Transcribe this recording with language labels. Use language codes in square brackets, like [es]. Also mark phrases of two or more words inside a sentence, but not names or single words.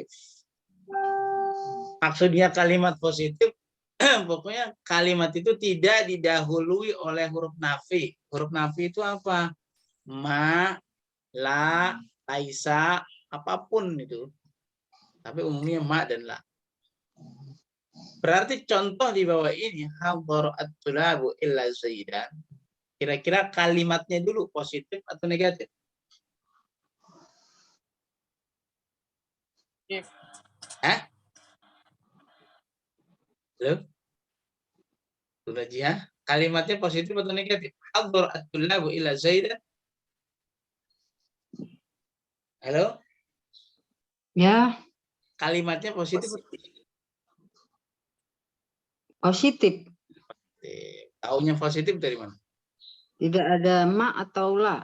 [id] Maksudnya kalimat positif, pokoknya kalimat itu tidak didahului oleh huruf nafi. Huruf nafi itu apa? [ar] ما لا ليس, [id] apapun itu. Tapi umumnya ma dan la. Berarti contoh di bawah ini, [ar] حضر الطلاب إلا زيدا. [id] Kira-kira kalimatnya dulu positif atau negatif? Hah? Halo? Tunajiyah, kalimatnya positif atau negatif? [ar] حضر الطلاب إلا زيدا. [id] Halo? Ya, Kalimatnya positif. positif. Taunya positif dari mana? Tidak ada ma atau la.